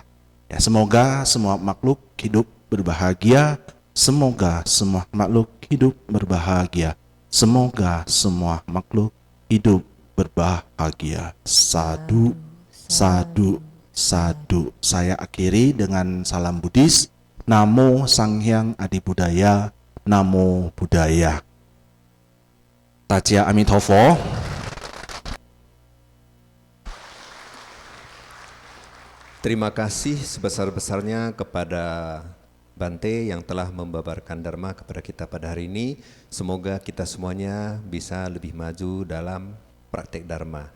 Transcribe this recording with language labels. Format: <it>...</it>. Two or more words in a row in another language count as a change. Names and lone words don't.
<id>Ya, semoga semua makhluk hidup berbahagia. Semoga semua makhluk hidup berbahagia. Semoga semua makhluk hidup berbahagia.</id> <pi>Sadu, sadu, sadu.</pi> <id>Saya akhiri dengan salam Buddhis.</id> <pi>Namo Sang Hyang Adi Budaya. Namo Buddhaya. Tachia Amitabha.</pi> <id>Terima kasih sebesar-besarnya kepada Bante yang telah membabarkan Dharma kepada kita pada hari ini. Semoga kita semuanya bisa lebih maju dalam praktek Dharma.</id>